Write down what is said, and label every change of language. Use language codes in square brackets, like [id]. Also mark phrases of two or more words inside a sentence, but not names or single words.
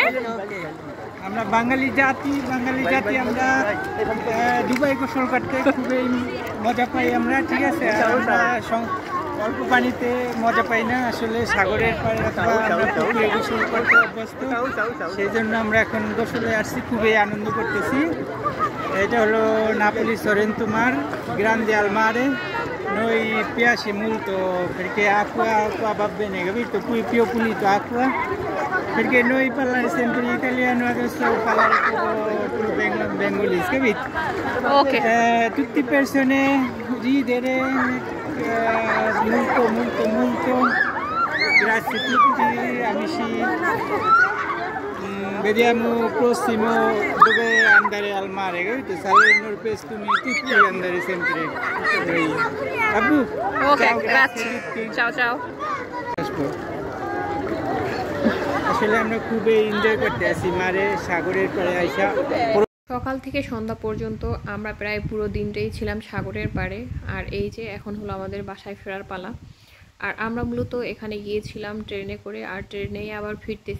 [bn] আমরা বাঙালি জাতি আমরা দুবাই গোসল করতে খুবই মজা পাই আমরা, ঠিক আছে? আমরা অল্প পানিতে মজা পাই না, আসলে সাগরের পাড়ে অথবা আমরা পুকুরে গোসল করতে অভ্যস্ত, সেই জন্য আমরা এখন গোসলে আসছি, খুবই আনন্দ করতেছি। এটা হলো নাপোলি সরেন্তুমার, [it] grande al mare. Noi piace molto perché acqua va bene, capito? Qui più pulito acqua, perché noi parlare sempre italiano, adesso parlare più bengalese, capito? Ok. Tutte persone ridere, molto. Grazie a tutti amici. Vediamo prossimo dove andare al mare, capito? Salerno, Pestumi, tutti andare sempre. Abu. Ok, grazie. Ciao ciao. [bn] আসলে আমরা খুবই এনজয় করতে আসি মারে সাগরের পাড়ে আইসা। সকাল থেকে সন্ধ্যা পর্যন্ত আমরা প্রায় পুরো দিনটাই ছিলাম সাগরের পাড়ে। আর এই যে এখন হলো আমাদের বাসায় ফেরার পালা। আর আমরা মূলত এখানে গিয়েছিলাম ট্রেনে করে, আর ট্রেনেই আবার ফিরতেছি।